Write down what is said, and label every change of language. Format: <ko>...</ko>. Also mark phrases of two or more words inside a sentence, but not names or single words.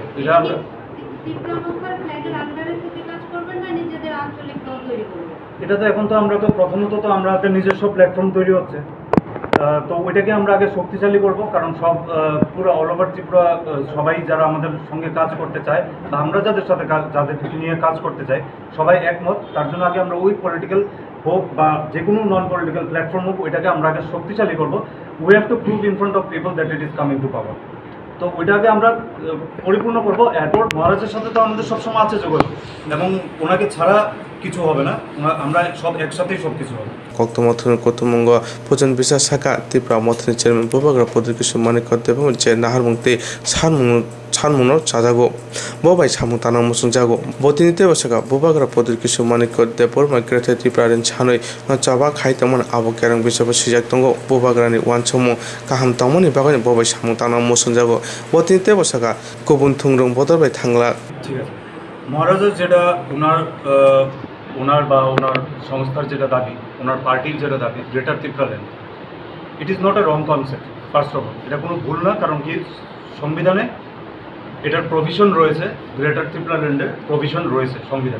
<bn>এটা আমরা এটা তো এখন তো আমরা তো প্রথমত তো আমরা নিজস্ব প্ল্যাটফর্ম তৈরি হচ্ছে, তো ওইটাকে আমরা আগে শক্তিশালী করব। কারণ সব পুরো</bn> <en>all over</en> <bn>ত্রিপুরা সবাই যারা আমাদের সঙ্গে কাজ করতে চায়, বা আমরা যাদের সাথে যাদেরকে নিয়ে কাজ করতে চাই, সবাই একমত। তার জন্য আগে আমরা ওই পলিটিক্যাল হোক বা যে কোনো</bn> <en>non political platform</en> <bn>হোক, ওইটাকে আমরা আগে শক্তিশালী করব।</bn> <en>We have to prove in front of people that it is coming to power.</en> <bn>তো ওইটাকে আমরা পরিপূর্ণ করবো। এরপর মহারাজের সাথে তো আমাদের সবসময় আছে যোগাযোগ, এবং ওনাকে ছাড়া কিছু হবে না, আমরা সব একসাথেই সব কিছু হবে।</bn> <trp>কক্তমথনের কতুমঙ্গ ভোজন বিশ্বাস শাখা ত্রিপুরা মথনের চেয়ারম্যান বোবাগ্রা পদকিশু মানিকত এবং যে নাহারমুক্তি সানমুনর চাজাগো ববাই সামু তানা মুসুং জাগো বতিনিতে বসাকা বোবাগ্রা পদকিশু মানিকত দেবর মাইক্রেথে ত্রিপুরারেন ছানই চাবা খাইতমন আবো কেরাং বিশাব সিজাক দঙ্গ বোবাগ্রানি ওয়ানসমু কাহাম তমনি বাগানি ববাই সামু তানা মুসুং জাগো বতিনিতে বসাকা গুবুন থুংরং বদরবাই থাংলা।</trp> <bn>ঠিক আছে, মহারাজের যেটা ওনার বা ওনার সংস্থার যেটা দাবি, ওনার পার্টির যেটা দাবি, গ্রেটার ত্রিপুরাল্যান্ড,</bn> <en>it is not a wrong concept. first of all,</en> <bn>এটা কোনো ভুল না। কারণ কি, সংবিধানে এটার প্রভিশন রয়েছে, গ্রেটার ত্রিপুরাল্যান্ডের প্রভিশন রয়েছে সংবিধানে।</bn>